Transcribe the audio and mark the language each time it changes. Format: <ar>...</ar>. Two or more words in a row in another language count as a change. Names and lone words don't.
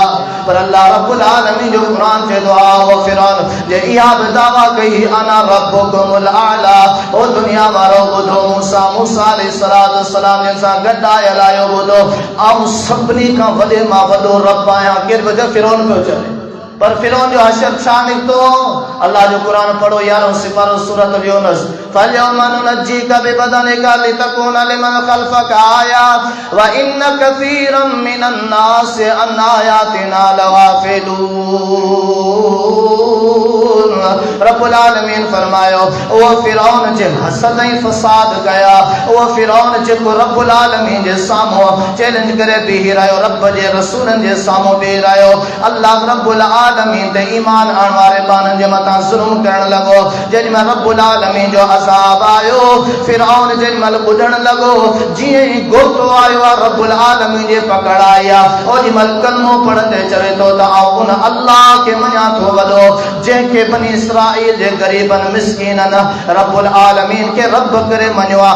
<sd>पर अल्लाह रब्बुल आलमीन जो क़ुरान चए थो हा वो फिरौन जे इहा बि दावा कई</sd> <ar>أنا ربكم الأعلى,</ar> <sd>ओ दुनिया वारो ॿुधो मूसा अलैहिस्सलाम जे सां गॾु आयल आहियो, ॿुधो आऊं सभिनी खां वॾे मां वॾो रब आहियां। केरु बि फिरौन पियो चवे, पर फिरौन जो हशर छा निकतो। अल्लाह जो कुरान पढ़ो 11 सिपारो सूरत यूनुस,</sd> <ar>فاليوم ننجيك ببدنك لتكون لمن خلفك آية وإن كثيرا من الناس عن آياتنا لغافلون.</ar> <sd>रब्बुल आलमीन फरमायो वो फिरौन जे हसद ऐं फसाद कया, वो फिरौन जेको रब्बुल आलमीन जे साम्हूं चैलेंज करे बीही रहियो, रब जे रसूलनि जे साम्हूं बीही रहियो, अल्लाह रब्बुल आलमीन ते ईमान आणण वारे माण्हुनि जे मथां ज़ुल्म करण लॻो। जेॾी महिल रब्बुल आलमीन जो अज़ाब आयो, फिरौन जेॾी महिल ॿुधण लॻो, जीअं ई गोतो आयो आहे रब्बुल आलमीन जे पकड़ आई आहे, ओॾी महिल कलमो पढ़ंदे चवे थो त आउं उन अल्लाह खे मञां थो वॾो जंहिंखे बनी इसराईल जे ग़रीबनि मिस्कीननि रब्बुल आलमीन खे रब करे मञियो आहे।</sd>